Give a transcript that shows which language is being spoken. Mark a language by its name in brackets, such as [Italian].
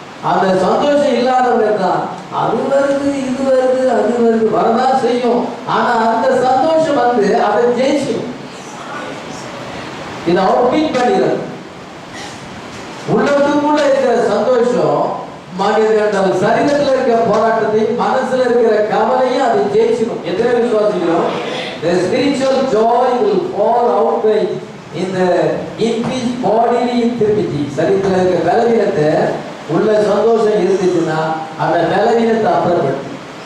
[Tamil] அந்த சந்தோஷம் இல்லாதவங்க தான் அது வருது இது வருது அது வருது வரதான் செய்யும். ஆனா அந்த சந்தோஷம் வந்து அதை ஜெயிச்சிடும். இதை அவுட்பீட் பண்ணிடுறது. உள்ளதுக்குள்ள இருக்கிற சந்தோஷம் மனிதர்கள் சரீரத்தில் இருக்கிற போராட்டத்தையும் மனசுல இருக்கிற கவலையும் அதை ஜெயிச்சிடும். எத்தனை விசுவாசிக்கிறோம்? [English] The spiritual joy will fall out by in the increased bodily infirmity. [Tamil] சரீரத்தில் இருக்கிற பலவீனத்தை உள்ள சந்தோஷம் இருந்துச்சுன்னா அந்த பலவீனத்தை அப்புறப்படுத்தும்.